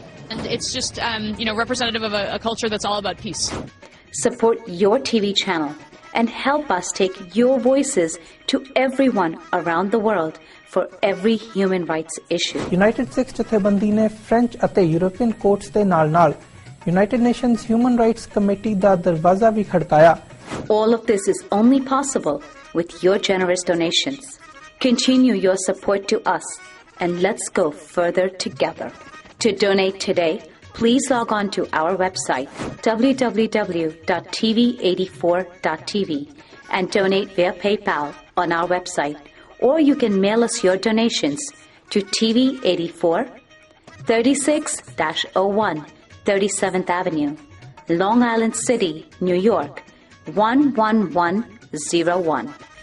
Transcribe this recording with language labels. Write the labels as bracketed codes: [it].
[en] And it's just, representative of a culture that's all about peace. Support your TV channel and help us take your voices to everyone around the world for every human rights issue. [pa] United Sikhs ਜਥੇਬੰਦੀ ਨੇ French ਅਤੇ European courts ਦੇ ਨਾਲ-ਨਾਲ United Nations Human Rights Committee ਦਾ ਦਰਵਾਜ਼ਾ ਵੀ ਖੜਕਾਇਆ. [en] All of this is only possible with your generous donations. Continue your support to us and let's go further together. To donate today, please log on to our website www.tv84.tv and donate via PayPal on our website, or you can mail us your donations to TV84 36-01 37th Avenue, Long Island City, New York 11101.